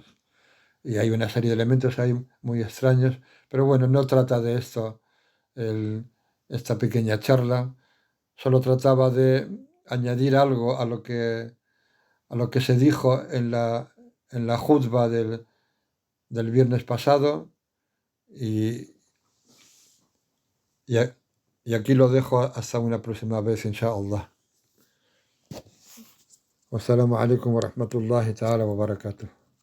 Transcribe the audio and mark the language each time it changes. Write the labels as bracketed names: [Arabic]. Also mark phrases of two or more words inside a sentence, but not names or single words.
[Spanish] Y hay una serie de elementos ahí muy extraños, pero bueno, no trata de esto esta pequeña charla, solo trataba de añadir algo a lo que se dijo en la jutba del viernes pasado y, y, y aquí lo dejo hasta una próxima vez, inshallah. [Arabic] والسلام عليكم ورحمة الله تعالى وبركاته.